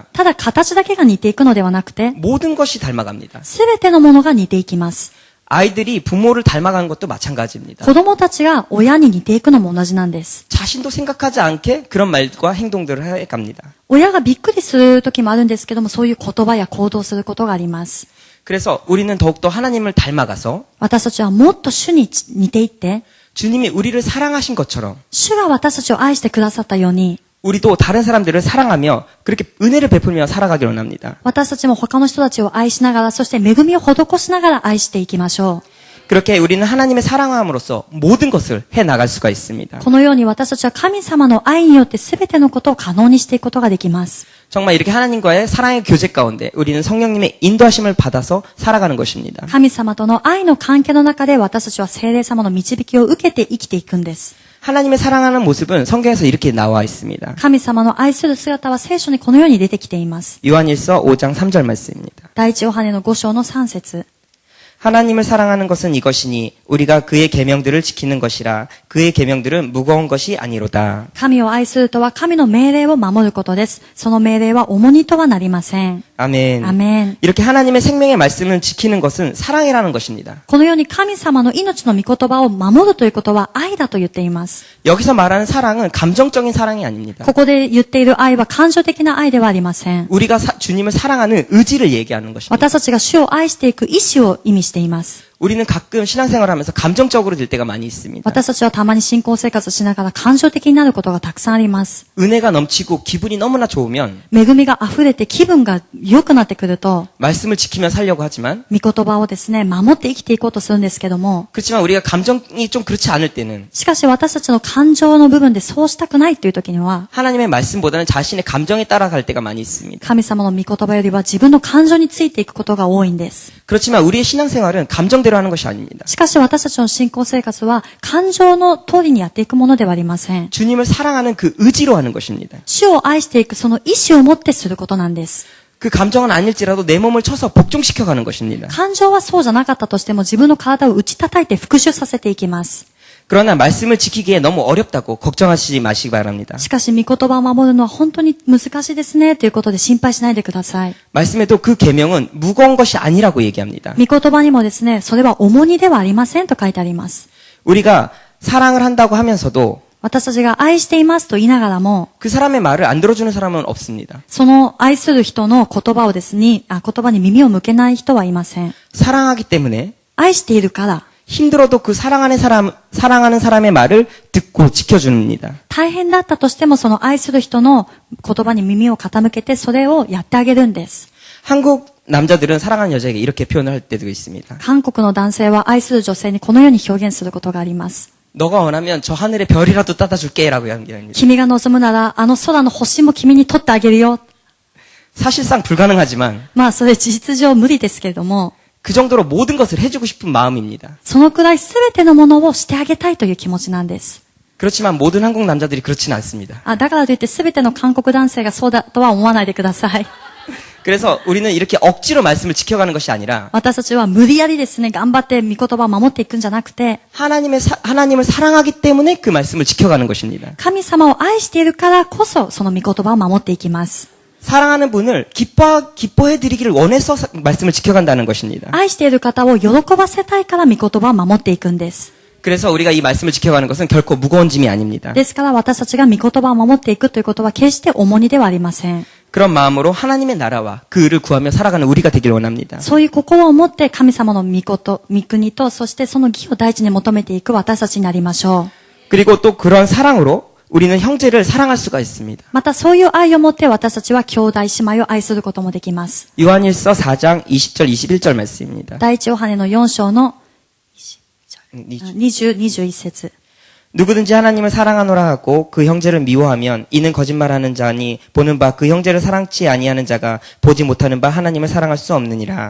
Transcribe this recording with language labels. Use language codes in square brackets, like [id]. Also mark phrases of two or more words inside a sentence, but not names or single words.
[ja] ただ形だけが似ていくのではなくて、 [ko] 모든 것이 닮아갑니다. [ja] すべてのものが似ていきます。 [ko] 아이들이 부모를 닮아가는 것도 마찬가지입니다. [ja] 子供たちが親に似ていくのも同じなんです。 [ko] 자신도 생각하지 않게 그런 말과 행동들을 해갑니다. [ja] 親がびっくりする時もあるんですけども、そういう言葉や行動をすることがあります。 [ko] 그래서 우리는 더욱더 하나님을 닮아가서 [ja] 私たちはもっと主に似ていって、 [ko] 주님이 우리를 사랑하신 것처럼 [ja] 主が私たちを愛してくださったように、 [ko] 우리도 다른 사람들을 사랑하며 그렇게 은혜를 베풀며 살아가기를 원합니다. [ja] 私たちも他の人たちを愛しながら、そして恵みを施しながら愛していきましょ [ko] 그렇게 우리는 하나님의 사랑함으로써 모든 것을 해나갈 수가 있습니다. [ja] う。このように私たちは神様の愛によって全てのことを可能にしていくことができます。 [ko] 정말 이렇게 하나님과의 사랑의 교제 가운데 우리는 성령님의 인도하심을 받아서 살아가는 것입니다. [ja] 神様との愛の関係の中で私たちは聖霊様の導きを受けて生きていくんです。 [ko] 하나님의 사랑하는 모습은 성경에서 이렇게 나와 있습니다. [ja] 神様の愛する姿は聖書にこのように出てきています。 [ko] 요한일서 5장 3절 말씀입니다. [ja] 第一ヨハネの5章の3節。 [ko] 하나님을 사랑하는 것은 이것이니 우리가 그의 계명들을 지키는 것이라 그의 계명들은 무거운 것이 아니로다. [ja] 神を愛するとは神の命令を守ることです。その命令は重荷とはなりません。 [ko] 아멘. [ja] アメン。 [ko] 이렇게 하나님의 생명의 말씀을 지키는 것은 사랑이라는 것입니다. [ja] このように神様の命の御言葉を守るということは愛だと言っています。 [ko] 여기서 말하는 사랑은 감정적인 사랑이 아닙니다. [ja] ここで言っている愛は感情的な愛ではありません。 [ko] 우리가 주님을 사랑하는 의지를 얘기하는 것입니다. [ja] 私たちが主を愛していく意志を意味しています。 [ko] 우리는 가끔 신앙생활을 하면서 감정적으로 될 때가 많이 있습니다. [ja] 私たちはたまに信仰生活しながら感情的になることがたくさんあります。 [ko] 은혜가 넘치고 기분이 너무나 좋으면 [ja] 恵みが溢れて気分が良くなってくると、 [ko] 말씀을 지키며 살려고 하지만 [ja] 御言葉をですね、守って生きていこうとするんですけども、 [ko] 그렇지만 우리가 감정이 좀 그렇지 않을 때는 [ja] しかし私たちの感情の部分でそうしたくないという時には、 [ko] 하나님의 말씀보다는 자신의 감정에 따라갈 때가 많이 있습니다. [ja] 神様の御言葉よりは自分の感情についていくことが多いんです。 [ko] 그렇지만 우리의 신앙생활은 감정대로 하는 것이 아닙니다. [ja] しかし私たちの信仰生活は感情の通りにやっていくものではありません。 [ko] 주님을 사랑하는 그 의지로 하는 것입니다. [ja] 主を愛していくその意志を持ってすることなんです。 [ko] 그 감정은 아닐지라도 내 몸을 쳐서 복종시켜가는 것입니다. [ja] 感情はそうじゃなかったとしても自分の体を打ち叩いて復讐させていきます。 [ko] 그러나 말씀을 지키기에 너무 어렵다고 걱정하시지 마시기 바랍니다. [ja] しかし御言葉を守るのは本当に難しいですねということで心配しないでください。 [ko] 말씀에도 그 계명은 무거운 것이 아니라고 얘기합니다. [ja] 御言葉にもですね、それは重荷ではありませんと書いてあります。 [ko] 우리가 사랑을 한다고 하면서도 [ja] 私たちが愛していますと言いながらも、 [ko] 그 사람의 말을 안 들어주는 사람은 없습니다. [ja] その愛する人の言葉をですね、言葉に耳を向けない人はいません。 [ko] 사랑하기 때문에 [ja] 愛しているから、 [ko] 힘들어도 그 사랑하는 사람의 말을 듣고 지켜줍니다. [ja] 大変だったとしてもその愛する人の言葉に耳を傾けてそれをやってあげるんです。 [ko] 한국 남자들은 사랑하는 여자에게 이렇게 표현을 할 때도 있습니다. [ja] 韓国の男性は愛する女性にこのように表現することがあります。 [ko] 너가 원하면 저 하늘의 별이라도 따다 줄게라고 얘기합니다. [ja] 君が望むならあの空の星も君に取ってあげるよ。 [ko] 사실상 불가능하지만 [ja] まあそれ事実上無理ですけれども、 [ko] 그 정도로 모든 것을 해주고 싶은 마음입니다. [ja] そのくらいすべてのものをしてあげたいという気持ちなんです。 [ko] 그렇지만 모든 한국 남자들이 그렇지는 않습니다. [ja] だからといってすべての韓国男性がそうだとは思わないでください。 [ko] 그래서 우리는 이렇게 억지로 말씀을 지켜가는 것이 아니라 [ja] 私たちは無理やりですね、頑張って御言葉を守っていくんじゃなくて、 [ko] 하나님을 사랑하기 때문에 그 말씀을 지켜가는 것입니다. [ja] 神様を愛しているからこそその御言葉を守っていきます。 [ko] 사랑하는 분을 기뻐해 드리기를 원해서 말씀을 지켜간다는 것입니다. [ja] 愛している方を喜ばせたいから御言葉を守っていくんです。 [ko] 그래서 우리가 이 말씀을 지켜가는 것은 결코 무거운 짐이 아닙니다. [ja] ですから私たちが御言葉を守っていくということは決して重荷ではありません。 [ko] 그런 마음으로 하나님의 나라와 그 의를 구하며 살아가는 우리가 되길 원합니다. [ja] そういう心を持って神様の御国とそしてその義を第一に求めていく私たちになりましょう。 [ko] 그리고 또 그런 사랑으로 우리는 형제를 사랑할 수가 있습니다. [ja] またそういう愛を持って私たちは兄弟姉妹を愛することもできます。 [ko] 요한일서 4장 20절 21절 말씀입니다. [ja] 第一ヨハネの4章の20、21節。 [ko] 누구든지 하나님을 사랑하노라 하고 그 형제를 미워하면 이는 거짓말하는 자니 보는 바 그 형제를 사랑치 아니하는 자가 보지 못하는 바 하나님을 사랑할 수 없느니라.